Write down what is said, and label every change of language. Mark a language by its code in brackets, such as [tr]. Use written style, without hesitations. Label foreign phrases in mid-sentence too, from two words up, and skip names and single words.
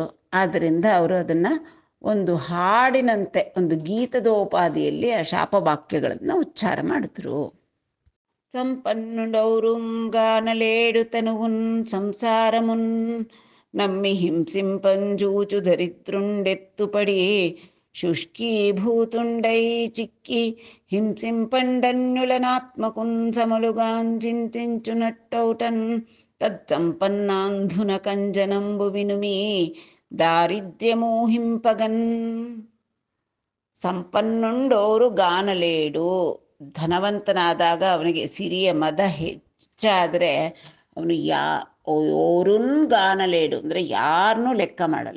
[kn] ಆದ್ದರಿಂದ ಅವರು ಅದನ್ನು ಒಂದು ಹಾಡಿನಂತೆ, ಒಂದು ಗೀತದೋಪಾದಿಯಲ್ಲಿ ಆ ಶಾಪವಾಕ್ಯಗಳನ್ನು ಉಚ್ಚಾರ ಮಾಡಿದ್ರು. [te] సంపన్నుడౌరుంగానలేడు తనువున్ సంసారమున్ నమ్మి హింసింపంజూచు దరిద్రుండెత్తుపడి శుష్కీభూతుండై చిక్కి హింసింపండన్యులనాత్మకున్ సమలుగాంచింతించు నట్టౌటన్ తత్సంపన్నాంధున కంజనంబు వినుమి ದಾರಿದ್ರ್ಯಮೋಹಿಂಪಗನ್. సంపన్నుండోరు గానలేడు. [kn] ಧನವಂತನಾದಾಗ ಅವನಿಗೆ ಸಿರಿಯ ಮದ ಹೆಚ್ಚಾದರೆ ಅವನು [te] ఓరున్ గానలేడు [kn] ಅಂದರೆ ಯಾರನ್ನೂ ಲೆಕ್ಕ ಮಾಡಲ್ಲ.